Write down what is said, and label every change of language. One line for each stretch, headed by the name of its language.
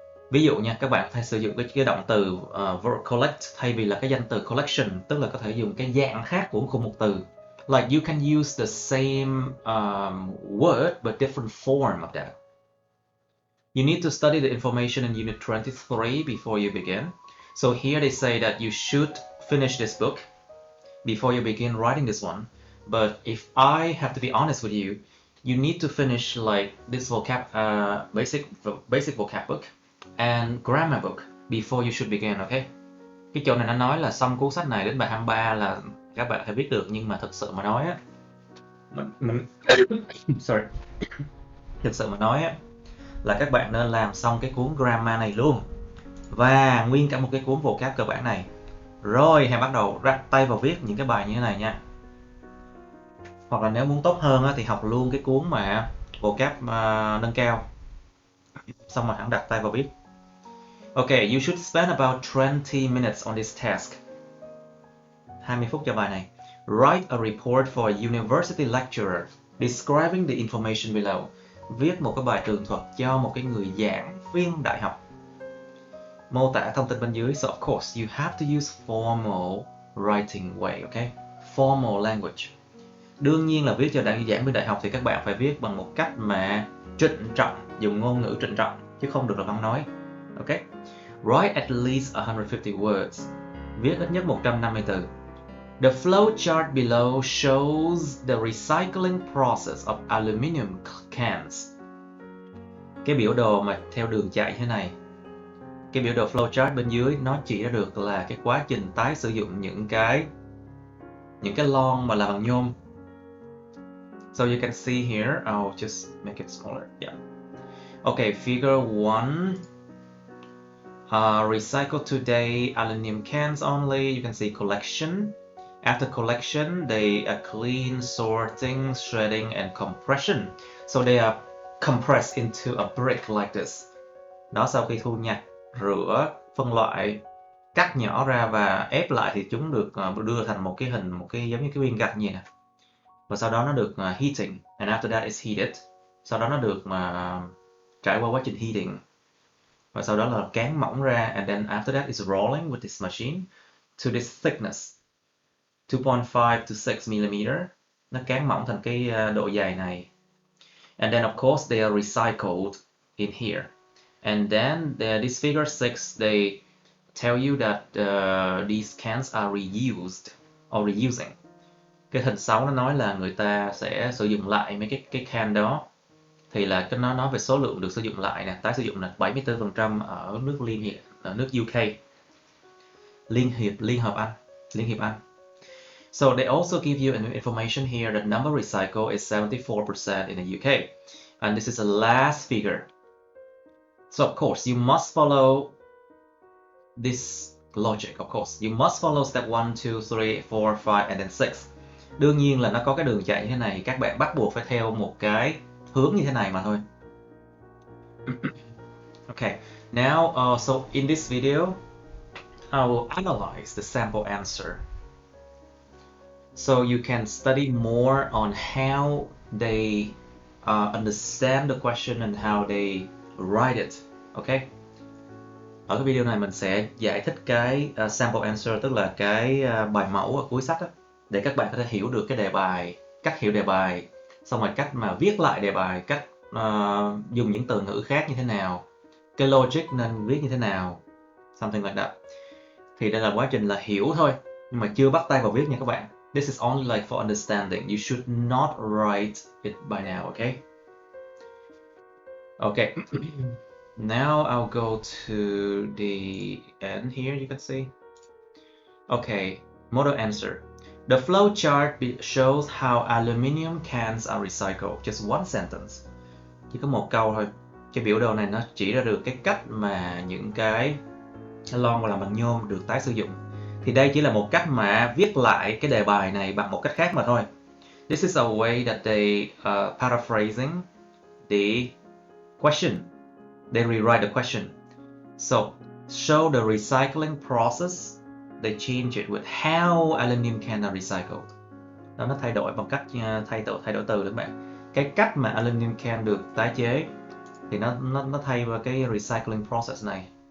Vietnamese: Ví dụ nha, các bạn phải sử dụng cái động từ verb collect thay vì là cái danh từ collection, tức là có thể dùng cái dạng khác của cùng một từ.
English: Like you can use the same word but different form of that. You need to study the information in Unit 23 before you begin. So here they say that you should finish this book before you begin writing this one. But if I have to be honest with you, you need to finish this vocab, basic vocab book and grammar book before you should begin, okay?
Vietnamese: Cái chỗ này nó nói là xong cuốn sách này đến bài 23 là các bạn phải viết được, nhưng mà thực sự mà nói á, sorry, thực sự mà nói á, là các bạn nên làm xong cái cuốn grammar này luôn và nguyên cả một cái cuốn vocab cơ bản này. Rồi hãy bắt đầu bắt tay vào viết những cái bài như thế này nha. Hoặc là nếu muốn tốt hơn á, thì học luôn cái cuốn mà vocab nâng cao. Xong rồi hẳn đặt tay vào viết.
English: Okay, you should spend about 20 minutes on this task.
Vietnamese: 20 phút cho bài này.
English: Write a report for a university lecturer describing the information below.
Vietnamese: Viết một cái bài tường thuật cho một cái người giảng viên đại học. Mô tả thông tin bên dưới.
English: So of course you have to use formal writing way, okay? Formal language.
Vietnamese: Đương nhiên là viết cho giảng viên đại học thì các bạn phải viết bằng một cách mà trịnh trọng, dùng ngôn ngữ trịnh trọng chứ không được là văn nói. Okay?
English: Write at least 150 words.
Vietnamese: Viết ít nhất 150 từ.
English: The flow chart below shows the recycling process of aluminum cans.
Vietnamese: Cái biểu đồ mà theo đường chạy thế này, cái biểu đồ flow chart bên dưới nó chỉ ra được là cái quá trình tái sử dụng những cái lon mà làm bằng nhôm.
English: So you can see here, I'll just make it smaller. Yeah. Okay, figure 1. Recycle today aluminum cans only. You can see collection. After collection, they are clean, sorting, shredding, and compression. So they are compressed into a brick like this.
Vietnamese: Đó, sau khi thu nhặt, rửa, phân loại, cắt nhỏ ra và ép lại thì chúng được đưa thành một cái hình, giống như cái viên gạch như vậy nè. Và sau đó nó được heating,
English: and after that it's heated.
Vietnamese: Sau đó nó được trải qua quá trình heating. Và sau đó là cán mỏng ra,
English: and then after that it's rolling with this machine to this thickness, 2.5 to 6 mm.
Vietnamese: Nó cán mỏng thành cái độ dày này.
English: And then of course they are recycled in here. And then this figure 6, they tell you that these cans are reused or reusing.
Vietnamese: Cái hình 6 nó nói là người ta sẽ sử dụng lại mấy cái can đó. Thì là nó nói về số lượng được sử dụng lại nè, tái sử dụng là 74% ở nước UK, Liên Hiệp Anh.
English: So they also give you an information here that number recycled is 74% in the UK, and this is the last figure. So of course you must follow this logic. Of course you must follow step 1, 2, 3, 4, 5 and then 6. Đương nhiên là nó có cái đường chạy như thế này, các bạn bắt buộc phải theo một cái hướng như thế này mà thôi. Okay, now so in this video I will analyze the sample answer. So you can study more on how they understand the question and how they write it. Okay.
Vietnamese: Ở cái video này mình sẽ giải thích cái sample answer, tức là cái bài mẫu ở cuối sách đó, để các bạn có thể hiểu được cái đề bài, cách hiểu đề bài, xong rồi cách mà viết lại đề bài, cách dùng những từ ngữ khác như thế nào, cái logic nên viết như thế nào,
English: something like that.
Vietnamese: Thì đây là quá trình là hiểu thôi, nhưng mà chưa bắt tay vào viết nha các bạn.
English: This is only like for understanding. You should not write it by now, okay? Okay. Now I'll go to the end here, you can see. Okay, model answer. The flow chart shows how aluminum cans are recycled. Just one sentence.
Vietnamese: Chỉ có một câu thôi. Cái biểu đồ này nó chỉ ra được cái cách mà những cái lon làm bằng nhôm được tái sử dụng. Thì đây chỉ là một cách mà viết lại cái đề bài này bằng một cách khác mà thôi.
English: This is a way that they paraphrasing the question. They rewrite the question. So, show the recycling process. They change it with how aluminum can are recycled.
Vietnamese: Đó, nó thay đổi bằng cách thay đổi từ đó các bạn. Cái cách mà aluminum can được tái chế thì nó thay vào cái recycling process này.